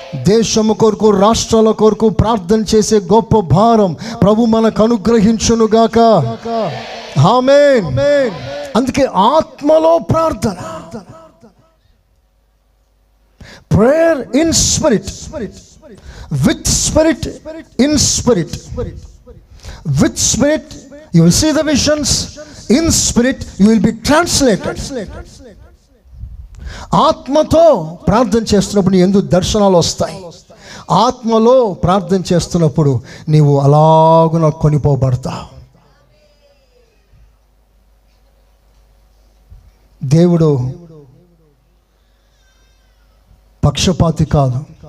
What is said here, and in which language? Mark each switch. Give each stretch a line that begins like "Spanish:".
Telugu: దేశము కొరకు, రాష్ట్రాల కొరకు ప్రార్థన చేసే గొప్ప భారం ప్రభు మనకు అనుగ్రహించునుగాక. ఆమేన్. అందుకే ఆత్మలో ప్రార్థన,
English: Prayer in spirit, with spirit, in spirit. With spirit you will see the visions, in spirit you will be translated.
Telugu: ఆత్మతో ప్రార్థన చేస్తున్నప్పుడు నీ యందు దర్శనాలు వస్తాయి. ఆత్మలో ప్రార్థన చేస్తున్నప్పుడు నీవు అలాగున కొనిపోబడతావు. దేవుడు పక్షపాతి కాదు.